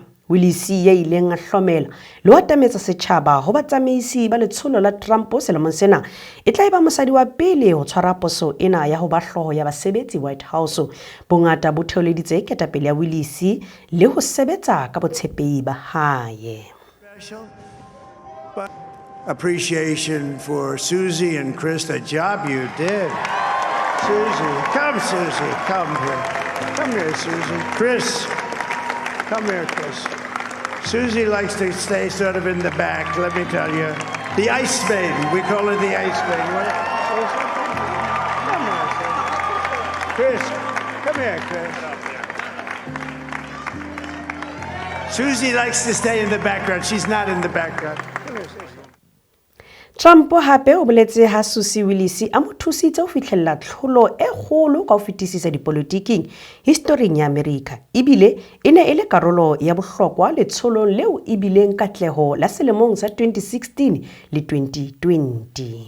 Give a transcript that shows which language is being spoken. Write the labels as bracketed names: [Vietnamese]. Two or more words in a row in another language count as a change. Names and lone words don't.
[Southern Sotho] Wiles ya ileng a hlomela le wa tametsa setjhaba ho batsamaisi ba letsholo la Trump selemong sena e tla eba mosadi wa pele ho tshwara poso ena ya ho ba hlooho ya basebetsi White House. Bongata bo theoleditse ketapele ya Wiles le ho sebetsa ka botshepehi ba hae. [English] Appreciation for Susie and Chris, the job you did. Susie, come here. Come here, Susie. Chris, come here, Chris. Susie likes to stay sort of in the back, let me tell you. The ice maiden, we call her the ice maiden. Come here, Chris. Susie likes to stay in the background. She's not in the background. Come here, Susie. [Southern Sotho] Trump hape o boletse ha Susie Wiles a mo thusitse ho fihlella tlholo e kgolo ka ho fetisisa dipolotiking historing ya America. Ibile ene ele karolo ya bohlokwa letsholong leo ibileng katleho la selemong sa 2016 le 2020.